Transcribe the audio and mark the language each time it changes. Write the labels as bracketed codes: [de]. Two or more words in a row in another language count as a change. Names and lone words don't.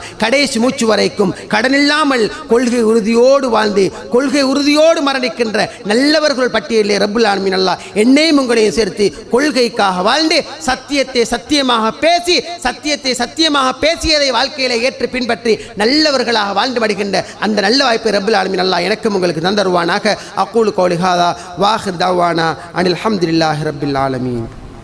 [ta] கடைசி மூச்சு வரைக்கும் கடனில்லாமல் கொள்கை உறுதியோடு வாழ்ந்து கொள்கை உறுதியோடு மரணிக்கின்ற நல்லவர்கள் பட்டியலிலே [ar] رب العالمين [ta] அல்லாஹ் என்னையும் உங்களையும் சேர்த்து கொள்கைக்காக வாழ்ந்து சத்தியத்தை சத்தியமாக பேசியதை வாழ்க்கையில ஏற்று பின்பற்றி நல்லவர்களாக வாழ்ந்து வருகின்ற அந்த நல்ல வாய்ப்பை [ar] رب العالمين [ta] அல்லாஹ் எனக்கும் உங்களுக்கு தந்தருவானாக. [ar] أقول قولي هذا وآخر دعوانا أن الحمد لله رب العالمين.